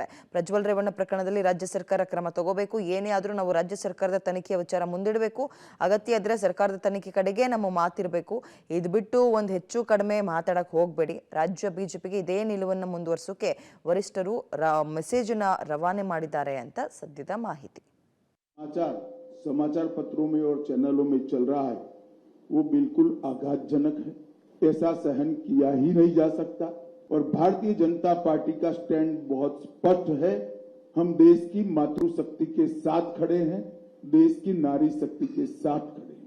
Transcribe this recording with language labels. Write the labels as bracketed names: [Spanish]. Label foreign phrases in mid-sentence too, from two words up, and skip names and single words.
[Kannada] ಪ್ರಜ್ವಲ್ ರೇವಣ್ಣ ಪ್ರಕರಣದಲ್ಲಿ ರಾಜ್ಯ ಸರ್ಕಾರ ಕ್ರಮ ತಗೋಬೇಕು, ಏನೇ ಆದ್ರೂ ನಾವು ರಾಜ್ಯ ಸರ್ಕಾರದ ತನಿಖೆಯ ವಿಚಾರ ಮುಂದಿಡಬೇಕು, ಅಗತ್ಯ ಇದ್ರೆ ಸರ್ಕಾರದ ತನಿಖೆ ಕಡೆಗೆ ನಮ್ಮ ಮಾತಿರಬೇಕು, ಇದು ಬಿಟ್ಟು ಒಂದು ಹೆಚ್ಚು ಕಡಿಮೆ ಮಾತಾಡಕ್ ಹೋಗಬೇಡಿ. ರಾಜ್ಯ ಬಿಜೆಪಿಗೆ ಇದೇ ನಿಲುವನ್ನು ಮುಂದುವರಿಸೋಕೆ ವರಿಷ್ಠರು ಮೆಸೇಜ್ रवाने ಮಾಡಿದ್ದಾರೆ ಅಂತ ಸದ್ಯದ ಮಾಹಿತಿ. [Hindi] समाचार पत्रों में और चैनलों में चल रहा है वो बिल्कुल आघातजनक है। ऐसा सहन किया ही नहीं जा सकता और भारतीय जनता पार्टी का स्टैंड बहुत स्पष्ट है। हम देश की मातृशक्ति के साथ खड़े हैं, देश की नारी शक्ति के साथ खड़े हैं।